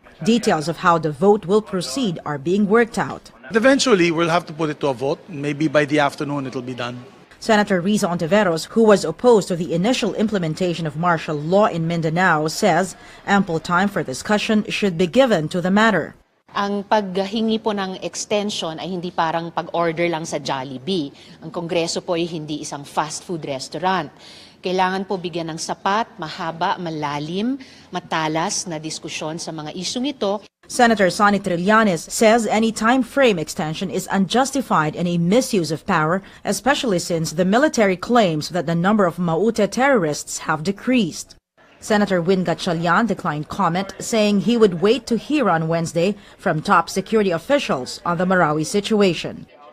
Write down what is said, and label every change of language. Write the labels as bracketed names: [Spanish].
[English] Details of how the vote will proceed are being worked out. Eventually, we'll have to put it to a vote. Maybe by the afternoon, it'll be done. Senator Riza Ontiveros, who was opposed to the initial implementation of martial law in Mindanao, says ample time for discussion should be given to the matter. [Filipino] Ang paghingi po ng extension ay hindi parang pag-order lang sa Jollibee. Ang Kongreso po ay hindi isang fast food restaurant. Kailangan po bigyan ng sapat, mahaba, malalim, matalas na diskusyon sa mga isyung ito. [English] Senator Sonny Trillanes says any time frame extension is unjustified and a misuse of power, especially since the military claims that the number of Maute terrorists have decreased. Senator Win Gatchalian declined comment, saying he would wait to hear on Wednesday from top security officials on the Marawi situation.